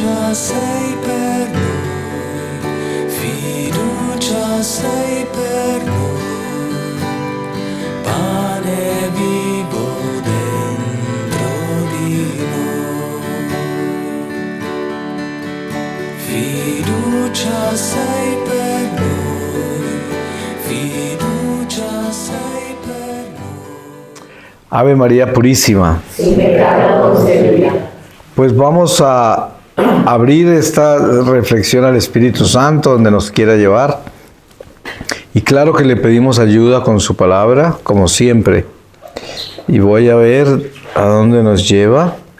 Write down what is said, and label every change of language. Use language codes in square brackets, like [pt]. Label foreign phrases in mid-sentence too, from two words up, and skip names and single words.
[it] sei per noi, fiducia sei per noi, pane vivo dentro di noi, fiducia sei per noi, fiducia sei per noi. [es] Ave María Purísima. Sin pecado concebida. Pues vamos a abrir esta reflexión al Espíritu Santo donde nos quiera llevar. Y claro que le pedimos ayuda con su palabra, como siempre. Y voy a ver a dónde nos lleva.